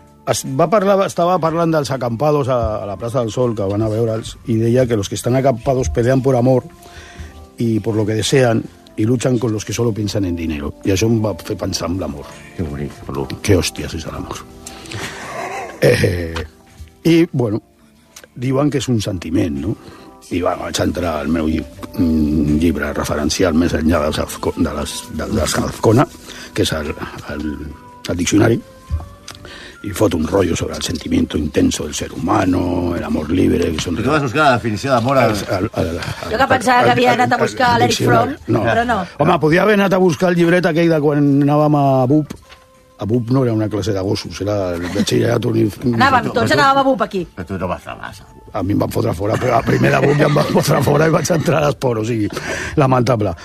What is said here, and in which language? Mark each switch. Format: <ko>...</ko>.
<ca>Estava parlant dels acampados a la Plaza del Sol, que van a veure'ls, i deia que</ca> <es>los que están acampados pelean por amor y por lo que desean y luchan con los que solo piensan en dinero.</es> <ca>I això em va fer pensar en l'amor.</ca> <es>Qué bonito. Qué hostias es el amor.</es> <ca>I, bueno, diuen que és un sentiment, no? I, bueno, vaig entrar al meu llibre referencial més enllà dels Azcona, que és el diccionari,</ca> <es>y foto un rollo sobre el sentimiento intenso del ser humano, el amor libre... Que son... ¿Tú vas a buscar la definición de amor? Yo que pensaba que había</es> <ca>anat a buscar</ca> <es>l'Eric Fromm, no.</es> <ca>Però no. Home, podia haver anat a buscar el llibret aquell de quan anàvem a BUP. A BUP no era una classe de gossos, era el batxillerat... Anàvem a BUP aquí. Però tu no vas a massa. A mi em van fotre fora, però a primera bomba em van fotre fora i vaig entrar a l'esport, o sigui, lamentable.</ca>